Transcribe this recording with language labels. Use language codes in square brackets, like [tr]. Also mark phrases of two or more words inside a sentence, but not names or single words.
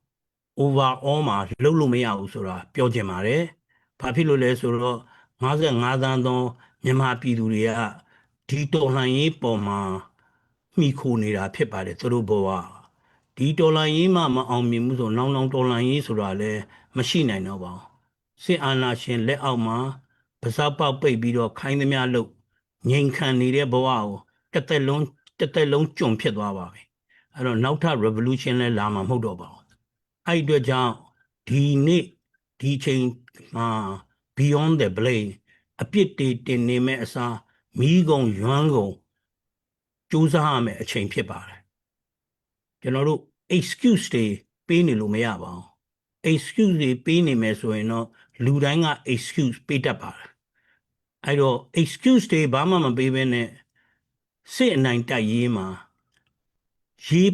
[my] overall မှာလုံးလို့မရဘူးဆိုတာပြောချင်ပါတယ်ဘာဖြစ်လို့လဲဆိုတော့55သန်းသောမြန်မာပြည်သူတွေကဒီတော်လှန်ရေးပေါ်မှာမှီခိုနေတာဖြစ်ပါတယ်သူတို့ဘဝဒီတော်လှန်ရေးမှမအောင်မြင်ဘူးဆိုနောင်တော်လှန်ရေးဆိုတာလည်းမရှိနိုင်တော့ပါဘူးစစ်အာဏာရှင်လက်အောက်မှာပစားပေါက်ပိတ်ပြီးတော့ခိုင်းသမျှလို့ငြိမ်ခံနေတဲ့ဘဝကိုတစ်သက်လုံးကြုံဖြစ်သွားပါပြီအဲ့တော့နောက်ထပ် revolution လည်းလာမှာမ ဟုတ်တော့ပါဘူးအဲ့ဒီအတွက်ကြောင့်ဒီနေ့ဒီချိန်မှာ [en] beyond the blame [my] အပြစ်တွေတင်နေမဲ့အစားမိကုံရွမ်းကုံစူးစမ်းရမယ့်အချိန်ဖြစ်ပါတယ်ကျွန်တော်တို့ excuse တွေပေးနေလို့မရပါဘူး excuse တွေပေးနေမယ်ဆိုရင်တော့လူတိုင်းက excuse ပေးတတ်ပါတယ်အဲ့တော့ excuse တွေဘာမှမပေးဘဲနဲ့စစ်အနိုင်တိုက်ရေးမှာရေး